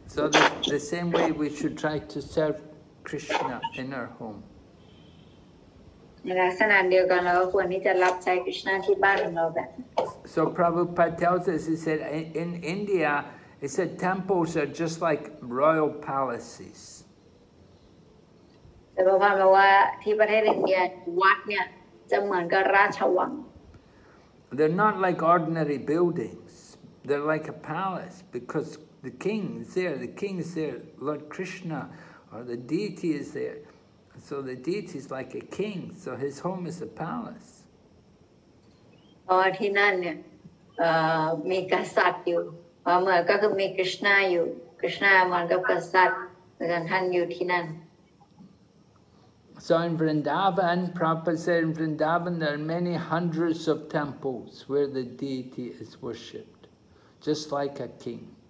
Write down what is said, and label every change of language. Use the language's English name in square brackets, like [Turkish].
[English] So the same way we should try to serve Krishna in our home. [Thai] ในลักษณะเดียวกันเราก็ควรที่จะรับใช้กฤษณาที่บ้านของเราแบบ [English] So Prabhupada tells us, he said, in India, he said temples are just like royal palaces. [Thai] แต่พระพันบอกว่าที่ประเทศอินเดียวัดเนี่ยจะเหมือนกับราชวัง [English] They're not like ordinary buildings. They're like a palace because the king is there, Lord Krishna or the deity is there. So the deity is like a king, so his home is a palace. [Thai] เพราะที่นั่นเนี่ย มีกษัตริย์อยู่เหมือนก็คือมีคริชนาอยู่คริชนาเหมือนกับกษัตริย์เหมือนท่านอยู่ที่นั่น [English] So in Vrindavan, Prabhupada said in Vrindavan there are many hundreds of temples where the deity is worshipped, just like a king.